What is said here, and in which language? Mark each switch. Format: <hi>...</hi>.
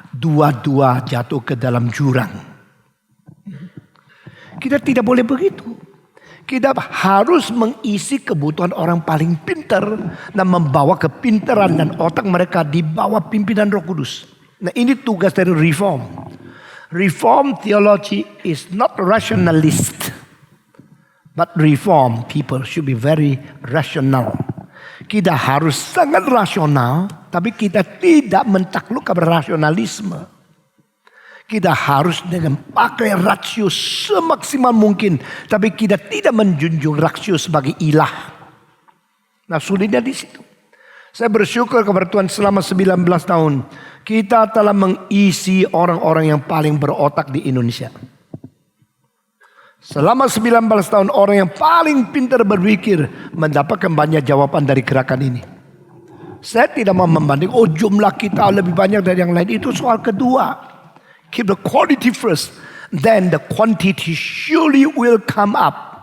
<id>Dua-dua jatuh ke dalam jurang. Kita tidak boleh begitu. Kita harus mengisi kebutuhan orang paling pintar. Dan membawa kepintaran dan otak mereka di bawah pimpinan Roh Kudus. Nah, ini tugas dari reform.</id> <en>Reform theology is not rationalist. But reform people should be very rational.</en> <id>Kita harus sangat rasional, tapi kita tidak mentakluk kepada rasionalisme. Kita harus dengan pakai rasio semaksimal mungkin, tapi kita tidak menjunjung rasio sebagai ilah. Nah, sulitnya di situ. Saya bersyukur kepada Tuhan selama 19 tahun Kita telah mengisi orang-orang yang paling berotak di Indonesia. Selama 19 tahun orang yang paling pintar berpikir mendapatkan banyak jawaban dari gerakan ini. Saya tidak mau membanding, jumlah kita lebih banyak dari yang lain. Itu soal kedua.</id> <en>Keep the quality first. Then the quantity surely will come up.</en>